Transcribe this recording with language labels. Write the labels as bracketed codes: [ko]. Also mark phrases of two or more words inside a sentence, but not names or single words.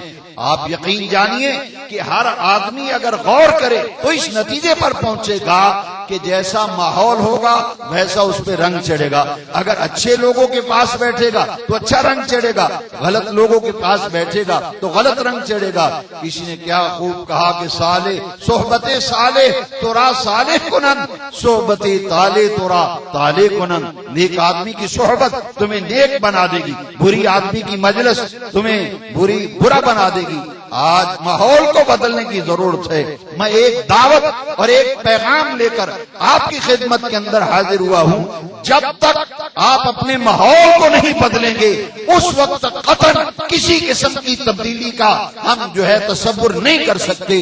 [ur] آپ یقین جانیے کہ ہر آدمی اگر غور کرے تو اس نتیجے پر پہنچے گا کہ جیسا ماحول ہوگا ویسا اس پہ رنگ چڑھے گا۔ اگر اچھے لوگوں کے پاس بیٹھے گا تو اچھا رنگ چڑھے گا، غلط لوگوں کے پاس بیٹھے گا تو غلط رنگ چڑھے گا۔ کسی نے کیا خوب کہا کہ [fa] صالح صحبت صالح تورا صالح کنن، صحبت طالح تورا طالح کنن۔ [ur] نیک آدمی کی صحبت تمہیں نیک بنا دے گی، بری آدمی کی مجلس تمہیں برا بنا دے گی۔ آج ماحول کو بدلنے کی ضرورت ہے۔ میں ایک دعوت اور ایک پیغام لے کر آپ کی خدمت کے اندر حاضر ہوا ہوں۔ جب تک آپ اپنے ماحول کو نہیں بدلیں گے اس وقت تک قطعاً کسی قسم کی تبدیلی کا ہم تصور نہیں کر سکتے۔